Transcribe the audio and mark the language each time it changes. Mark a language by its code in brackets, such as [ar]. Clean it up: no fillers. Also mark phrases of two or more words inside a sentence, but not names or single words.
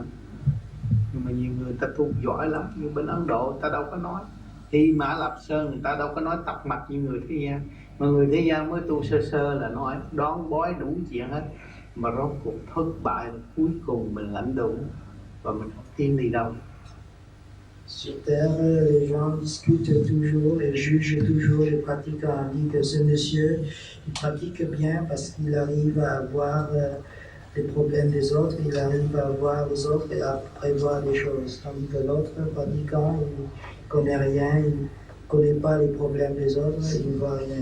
[vi] Nhưng mà nhiều người ta tu giỏi lắm. Như bên Ấn Độ người ta đâu có nói. Thi Mã Lạp Sơn người ta đâu có nói tập mặt như người thế gian. Mà người thế gian mới tu sơ sơ là nói đón bói đủ chuyện hết. Mà rốt cuộc thất bại, cuối cùng mình lãnh đủ và mình tiến đi đâu. [fr] Sur terre, les gens discutent toujours et jugent toujours les pratiquants. On dit que ce monsieur, il pratique bien parce qu'il arrive à voir les problèmes des autres, il arrive à voir les autres et à prévoir des choses. Tandis que l'autre pratiquant, il ne connaît rien, il ne connaît pas les problèmes des autres, il ne voit rien.